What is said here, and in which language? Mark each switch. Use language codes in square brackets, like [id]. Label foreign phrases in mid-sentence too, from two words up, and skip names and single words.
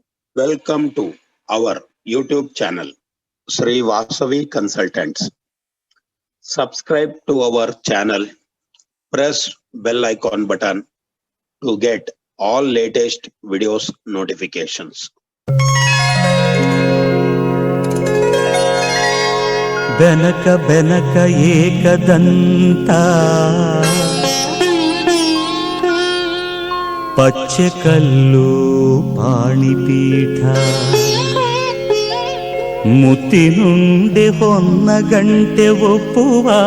[en] Welcome to our YouTube channel, Sri Vasavi Consultants. Subscribe to our channel, press bell icon button to get all latest videos notifications. [kn] ಬೆನಕ ಬೆನಕ ಏಕದಂತ ಪಚ್ಚೆ ಕಲ್ಲು ಪಾಣಿಪೀಠ ಮುತ್ತಿನುಂಡೆ ಹೊನ್ನ ಗಂಟೆ ಒಪ್ಪುವ